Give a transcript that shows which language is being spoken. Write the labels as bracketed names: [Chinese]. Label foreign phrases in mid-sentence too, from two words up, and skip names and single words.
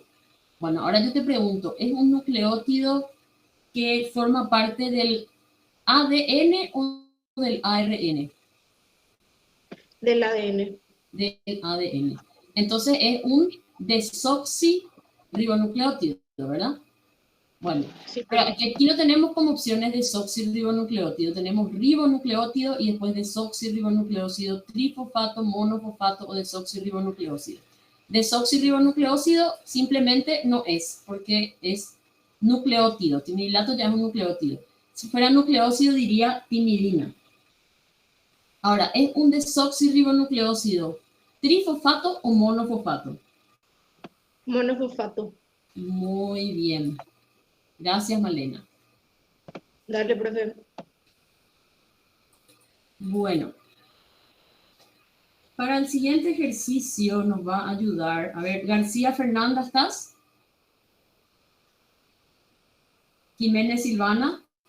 [Spanish] Bueno, ahora yo te pregunto, ¿es un nucleótido que forma parte del ADN o del ARN? Del ADN. Del ADN. Entonces es un desoxirribonucleótido, ¿verdad? Bueno, Sí, pero aquí no tenemos como opciones desoxirribonucleótido, tenemos ribonucleótido y después desoxirribonucleócido, trifosfato, monofosfato o desoxirribonucleócido. Desoxirribonucleócido simplemente no es, porque es nucleótido. Timidilato ya es un nucleótido. Si fuera nucleócido diría timidina. Ahora, ¿es un desoxirribonucleócido trifosfato o monofosfato? monofosfato. Muy bien. Gracias, Malena. Dale, profe. Bueno, para el siguiente ejercicio nos va a ayudar. A ver, García Fernanda, ¿estás? Jiménez Silvana.